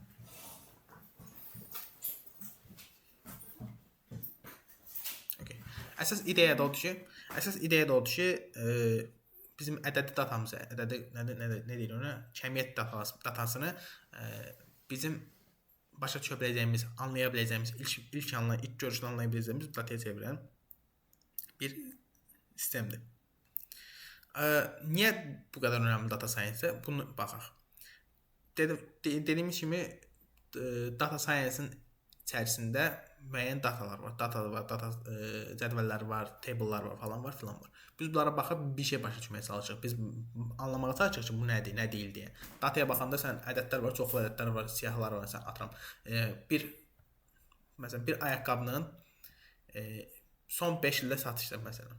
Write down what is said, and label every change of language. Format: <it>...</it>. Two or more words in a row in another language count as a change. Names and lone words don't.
<az>Əsas ideya da odur ki, bizim ədədi datamızı, nə deyir ona, kəmiyyət datasını bizim başa düşə biləcəyimiz, anlaya biləcəyimiz, ilk görüşdə anlaya biləcəyimiz dataya çevirən bir sistemdir. Niyə bu qədər önəmli</az> <en>data science?</en> <az>Bunu baxaq. Dediyimiz kimi,</az> <en>data science-</en> <az>in içərisində müəyyən datalar var. Data cədvəlləri var, table'lar var, falan var, filan var. Biz bunlara baxıb bir şey başa düşməyə çalışırıq. Biz anlamağa çalışırıq ki, bu nədir, nə deyil deyə. Dataya baxanda sən ədədlər var, çoxlu ədədlər var, siyahılar var, sən atıram. Məsələn, bir ayaqqabının son 5 ildə satışı, məsələn.</az>